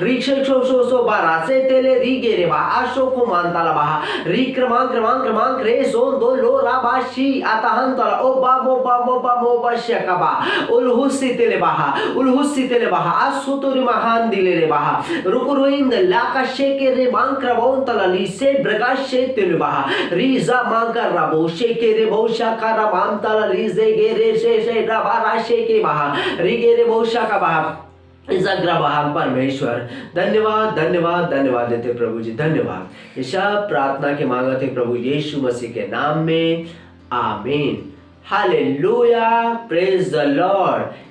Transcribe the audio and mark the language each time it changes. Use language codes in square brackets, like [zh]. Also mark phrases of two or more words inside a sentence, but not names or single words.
[hi] रिक्षे सो बारा से तेले रिगे रे बा आशो को मानताला बा रिक्र मांक रे सोन दो लो राबाशी आताहन तला ओ बा मो बशकबा उलहुसी तेले बहा आसुतोरी महान दिले रे बहा रुकुरुइंद लाका शेके रे मांकरा बोंतला लीसे ब्रगाशे तेलबहा रीजा मांकर रबो शेके रे बहुशा का रबांतला लीजे गे रे से रबा राशे के बहा रिगे रे बहुशा का बहा परमेश्वर। धन्यवाद देते प्रभु जी, धन्यवाद। ये सब प्रार्थना के मांगते प्रभु यीशु मसीह के नाम में, आमीन। [en] Hallelujah, praise the Lord.